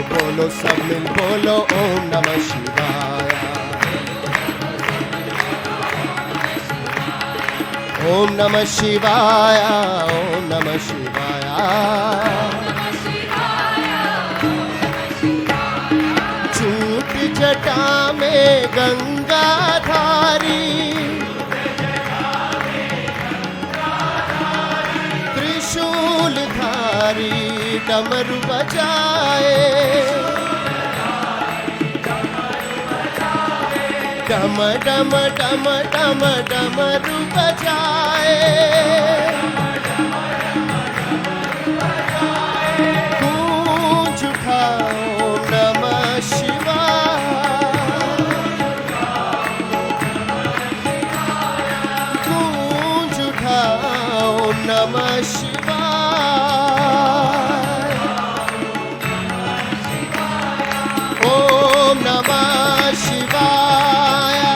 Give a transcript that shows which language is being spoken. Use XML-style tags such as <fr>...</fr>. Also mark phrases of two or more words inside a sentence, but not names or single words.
<hi>बोलो सब मिल बोलो</hi> <sa>ओम नमः शिवाय। ओम नमः शिवाय, ओम नमः शिवाय।</sa> <hi>झूठ जटा में गंगा धारी, त्रिशूल धारी डमरू बजाए, डम डम डम डम डमरू बजाए। गूंज उठा</hi> <sa>ओम नमः शिवाय,</sa> <hi>गूंज उठा</hi> <sa>ओम नमः शिवाय। ओम नमः शिवाय।</sa>